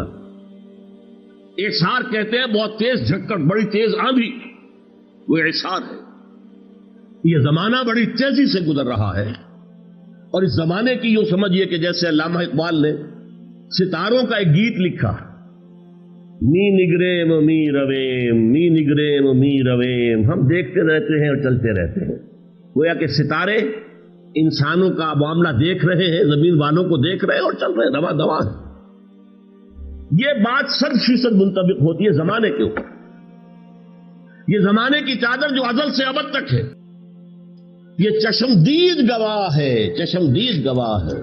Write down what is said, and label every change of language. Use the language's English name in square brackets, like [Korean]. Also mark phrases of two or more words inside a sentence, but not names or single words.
[Urdu] اعصار کہتے ہیں بہت تیز جھکڑ، بڑی تیز آندھی، وہ اعصار ہے. یہ زمانہ بڑی تیزی سے گزر رہا ہے. اور اس زمانے کی یوں سمجھیے کہ جیسے علامہ اقبال نے ستاروں کا ایک گیت لکھا، [Persian] می نگریم می رویم، می نگریم می رویم، [Urdu] ہم دیکھتے رہتے ہیں اور چلتے رہتے ہیں. گویا کہ ستارے انسانوں کا معاملہ دیکھ رہے ہیں، زمین والوں کو دیکھ رہے ہیں اور چل رہے ہیں دوا دوا. یہ بات 100% منطبق ہوتی ہے زمانے کے اوپر. یہ زمانے کی چادر جو ازل سے ابد تک ہے، یہ چشمدید گواہ ہے، چشمدید گواہ ہے.